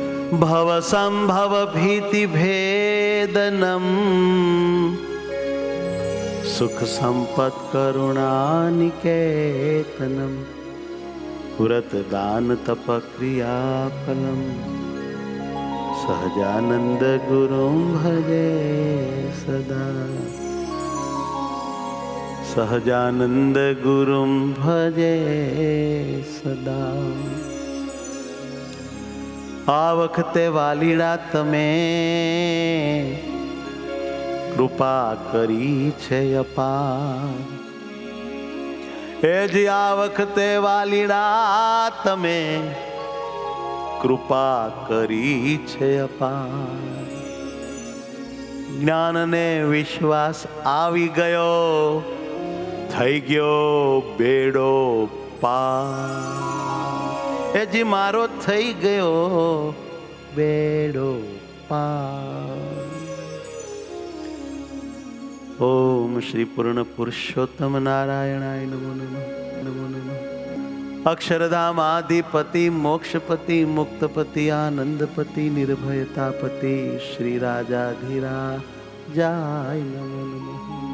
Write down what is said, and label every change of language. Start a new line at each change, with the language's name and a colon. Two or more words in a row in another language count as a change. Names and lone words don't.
Sanskrit: भवसंभव भीति भेदनम सुख संपत् करुणानिकेतनम व्रत दान तप क्रिया फलम सहजानंद गुरुं भजे सदा सहजानंद गुरुं भजे सदा।
Gujarati: આ વખતે વાલીડા તમે કૃપા કરી છે અપાર। એ જી આ વખતે વાલીડા તમે કૃપા કરી છે અપાર। જ્ઞાન ને વિશ્વાસ આવી ગયો થઈ ગયો બેડો પાર। એ જી મારો થઈ ગયો બેડો પાર।
Sanskrit: ओम श्री पूर्ण पुरुषोत्तम नारायणाय नमो नमः नमो नमः। अक्षरधाम आदिपति मोक्षपति मुक्तपति आनंदपति निर्भयतापति श्री राजाधिराजाय नमो नमः।